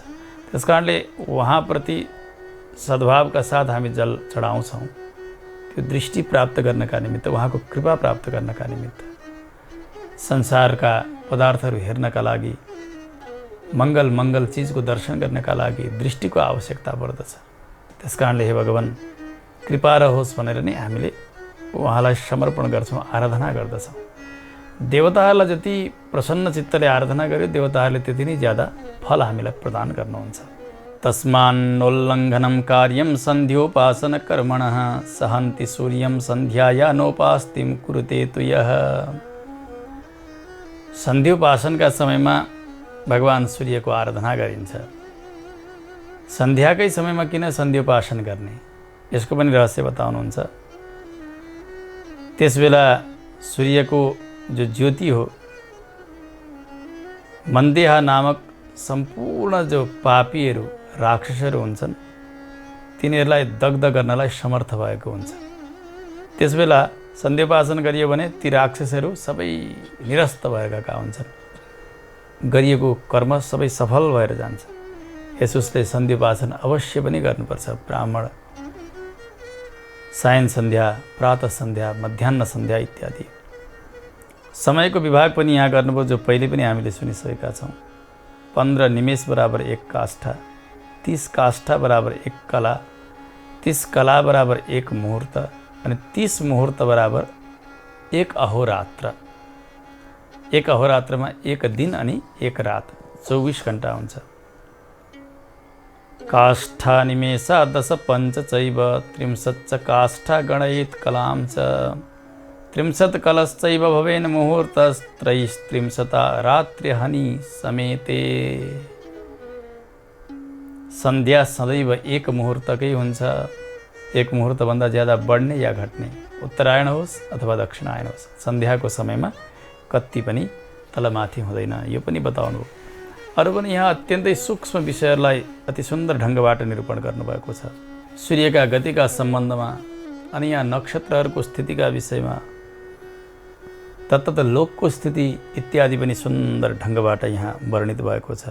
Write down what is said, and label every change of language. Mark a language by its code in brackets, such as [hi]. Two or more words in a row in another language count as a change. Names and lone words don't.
[ne] त्यस कारणले उहाँप्रति सद्भावका साथ हामी जल चढाउँछौँ, त्यो दृष्टि प्राप्त गर्नका निमित्त, उहाँको कृपा प्राप्त गर्नका निमित्त, संसारका पदार्थहरू हेर्नका लागि, मङ्गल मङ्गल चिजको दर्शन गर्नका लागि दृष्टिको आवश्यकता पर्दछ। त्यस कारणले हे भगवान् कृपा रहोस् भनेर नै हामीले उहाँलाई समर्पण गर्छौँ, आराधना गर्दछौँ। देवताहरूलाई जति प्रसन्न चित्तले आराधना गर्यो देवताहरूले त्यति नै ज्यादा फल हामीलाई प्रदान गर्नुहुन्छ। [sa] तस्मान्नोल्लङ्घनं कार्यं सन्ध्योपासन कर्मणः सहन्ति सूर्यं सन्ध्याया नोपास्तिं कुरुते तु यः। [ne] सन्ध्योपासनका समयमा भगवान् सूर्यको आराधना गरिन्छ। सन्ध्याकै समयमा किन सन्ध्योपासन गर्ने, यसको पनि रहस्य बताउनुहुन्छ। त्यसबेला सूर्यको जो ज्योति हो, मन्देहा नामक सम्पूर्ण जो पापीहरू, राक्षसहरू हुन्छन् तिनीहरूलाई दग्ध गर्नलाई समर्थ भएको हुन्छ। त्यसबेला सन्ध्योपासन गरियो भने ती राक्षसहरू सबै निरस्त भएर गएका हुन्छन्, गरिएको कर्म सबै सफल भएर जान्छ। यसोस्ले सन्ध्योपासन अवश्य पनि गर्नुपर्छ। ब्राह्मण सायन सन्ध्या, प्रातः सन्ध्या, मध्याह्न सन्ध्या इत्यादि। समयको विभाग पनि यहाँ गर्नुभयो, जो पहिले पनि हामीले सुनिसकेका छौँ। 15 निमेष बराबर 1 काष्ठा, 30 काष्ठा बराबर 1 कला, 30 कला बराबर 1 मुहूर्त अनि 30 मुहूर्त बराबर 1 अहोरात्र। 1 अहोरात्रमा 1 दिन अनि 1 रात, 24 घण्टा हुन्छ। [sa] काष्ठा निमेषा 10 पञ्च चैव 30 काष्ठा गणयेत् कलां च 30 कलश्चैव भवेन मुहूर्तस्त्रैस्त्रिंशता रात्र्यहनि समेते। [ne] सन्ध्या सदैव 1 मुहूर्तकै हुन्छ। 1 मुहूर्तभन्दा ज्यादा बढ्ने या घट्ने, उत्तरायण होस् अथवा दक्षिणायन होस्, सन्ध्याको समयमा कति पनि तलमाथि हुँदैन, यो पनि बताउनु। अरू पनि यहाँ अत्यन्तै सूक्ष्म विषयहरूलाई अति सुन्दर ढङ्गबाट निरूपण गर्नुभएको छ। सूर्यका गतिका सम्बन्धमा अनि यहाँ नक्षत्रहरूको स्थितिका विषयमा, तत्त लोकको स्थिति इत्यादि पनि सुन्दर ढङ्गबाट यहाँ वर्णित भएको छ।